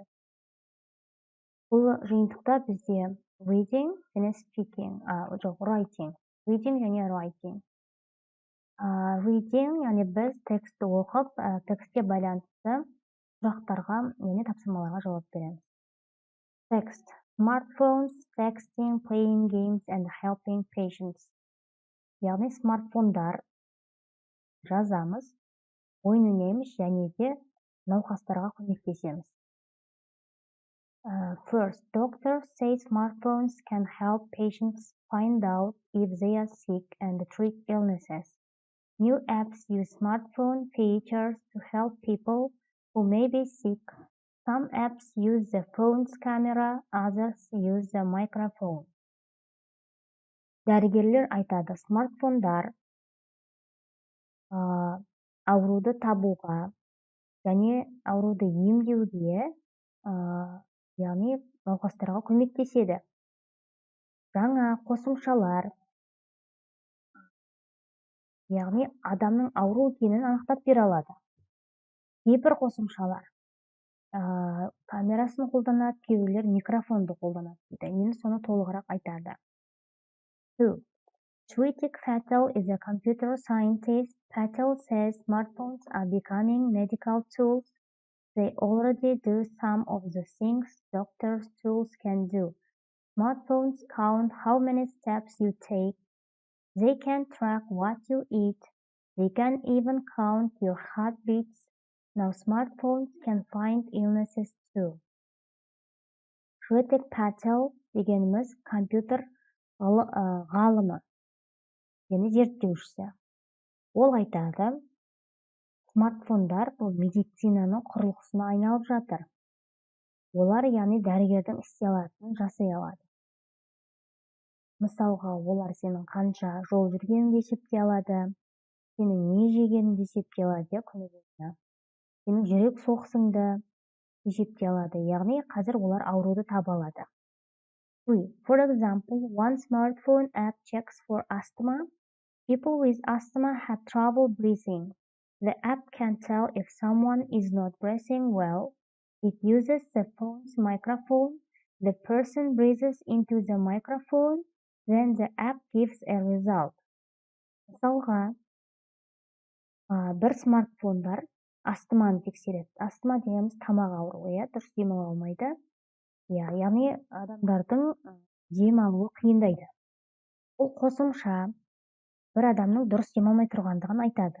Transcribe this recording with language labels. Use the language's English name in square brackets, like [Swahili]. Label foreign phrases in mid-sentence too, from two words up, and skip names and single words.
[Kazakh] Бұл жиынтықта бізде reading және [English] speaking, writing. Reading және writing. [Kazakh] Reading, яғни біз текстті оқып, текстке байланысты сұрақтарға, яғни тапсырмаларға жауап береміз. [English] Text. Smartphones, texting, playing games and helping patients. [Kazakh] Яғни смартфондар жазамыз, ойын ойнаймыз және де науқастарға көмектесеміз. [English] First, doctors say smartphones can help patients find out if they are sick and treat illnesses. New apps use smartphone features to help people who may be sick. Some apps use the phone's camera, others use the microphone. [Kazakh] Дәрігерлер айтады, смартфондар ауруды табуға және ауруды емдеуге, яғни науқастарға көмектеседі. Жаңа қосымшалар, яғни адамның ауру екенін анықтап бере алады. Кейбір қосымшалар камерасын қолданады, кейбіреулер микрофонды қолданады дейді. Енді соны толығырақ айтады. 2. [English] Shrutik Patel is a computer scientist. Patel says smartphones are becoming medical tools. They already do some of the things doctors' tools can do. Smartphones count how many steps you take. They can track what you eat. They can even count your heartbeats. Now smartphones can find illnesses too. [Kazakh] Shrutik Patel дегеніміз компьютер ғалымы, яғни зерттеушісі. Ол айтады, смартфондар бұл медицинаның құрылғысына айналып жатыр. Олар, яғни дәрігердің істей алатынын жасай алады. Мысалға, олар сенің қанша жол жүргеніңді есептей алады, сенің не жегеніңді есептей алады, күні-түні. Сенің жүрек соғысыңды есептей алады. Яғни қазір олар ауруды таба алады. 3. [English] For example, one smartphone app checks for asthma. People with asthma have trouble breathing. The app can tell if someone is not breathing well. It uses the phone's microphone. The person breathes into the microphone. Then the app gives a result. [Kazakh] Мысалға, бір смартфондар астманы тексереді. Астма дегеніміз тамақ ауруы, дұрыс демала алмайды. Яғни адамдардың дем алуы қиындайды. Ол қосымша бір адамның дұрыс демалмай тұрғандығын айтады.